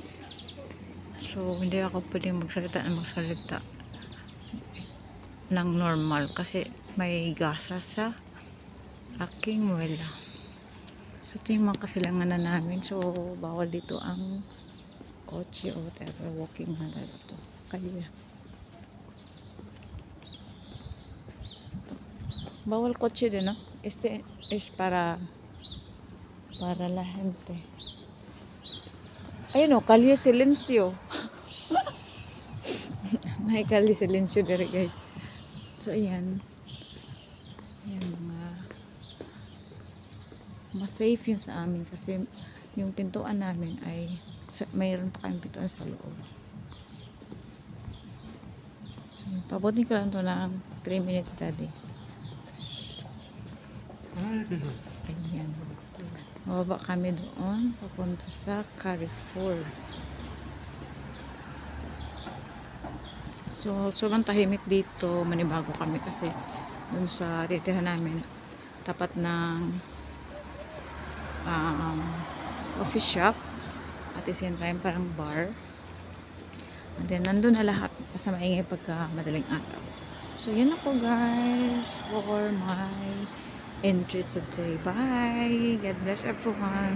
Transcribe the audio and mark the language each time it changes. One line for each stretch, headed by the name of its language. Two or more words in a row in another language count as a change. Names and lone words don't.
Filipino: So, hindi ako pwedeng magsalita ng normal kasi may gasa sa aking muela. So, ito yung mga kasilangan na namin. So, bawal dito ang kotse o whatever. Walking na dito. Kaya. Bawal kotse din, no?
Spanish: Este is para la gente.
Filipino: Ayun o, Calle Silencio. May Calle Silencio dire guys. So, ayan. Ayan mga mas safe yun sa amin kasi yung pintuan namin ay mayroon pa kayong pintuan sa loob. So, pabutin ko lang ito ng 3 minutes daddy. Ayan. Mababa kami doon papunta sa Carrefour. So, sobrang tahimik dito. Manibago kami kasi doon sa titirahan namin tapat ng
English: coffee shop at the same time
Filipino: parang bar.
English: And then
Filipino: nandun na lahat kasi maingay pagka madaling araw. So, yun ako guys
English: for my entry today.
Filipino: Bye!
English: God bless everyone!